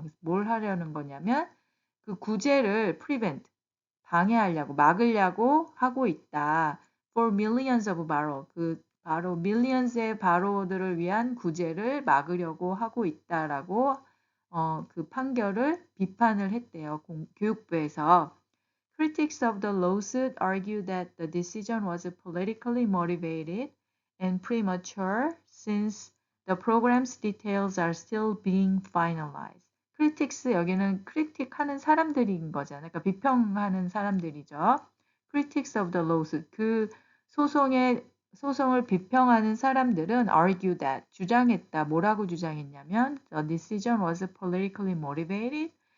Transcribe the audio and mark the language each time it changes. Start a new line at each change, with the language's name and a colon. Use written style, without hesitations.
Korean: 그래서 뭘 하려는 거냐면 그 구제를 prevent, 방해하려고, 막으려고 하고 있다.
English: For millions of borrow,
Korean: 그 바로 밀리언스의 바로들을 위한 구제를 막으려고 하고 있다라고 그 판결을 비판을 했대요. 교육부에서.
English: Critics of the lawsuit argue that the decision was politically motivated and premature since the program's details are still being finalized.
Korean: critics 여기는 critic 하는 사람들인 거잖아요. 그러니까 비평하는 사람들이죠.
English: critics of the lawsuit
Korean: 그 소송을 비평하는 사람들은
English: argue that
Korean: 주장했다. 뭐라고 주장했냐면
English: the decision was politically motivated.